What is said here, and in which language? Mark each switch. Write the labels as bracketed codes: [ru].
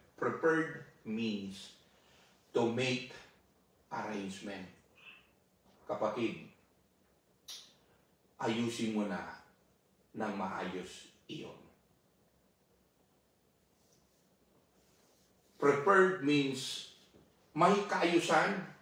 [en] Prepared means to make arrangement. [tl] Kapatid, ayusin mo na ng maayos iyon. [en] Prepared means [tl] may kaayusan.